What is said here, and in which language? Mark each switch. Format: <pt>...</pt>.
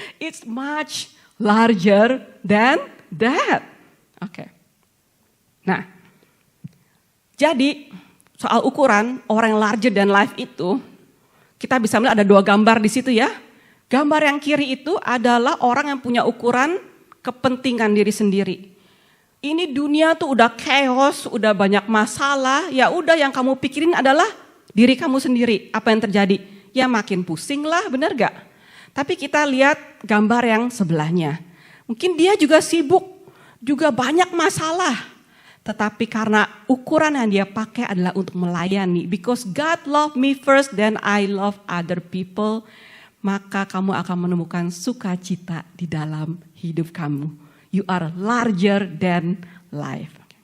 <en>It's much larger than that. Oke.</en> <id>Nah, jadi soal ukuran orang yang</id> <en>larger than life</en> <id>itu, kita bisa melihat ada 2 gambar di situ ya. Gambar yang kiri itu adalah orang yang punya ukuran kepentingan diri sendiri. Ini dunia tuh udah chaos, udah banyak masalah, ya udah yang kamu pikirin adalah diri kamu sendiri. Apa yang terjadi? Ya makin pusing lah, benar gak? Tapi kita lihat gambar yang sebelahnya. Mungkin dia juga sibuk, juga banyak masalah. Tetapi karena ukuran yang dia pakai adalah untuk melayani.</id> <en>Because God loved me first, then I love other people.</en> <id>Maka kamu akan menemukan sukacita di dalam hidup kamu.</id> <en>You are larger than life.</en>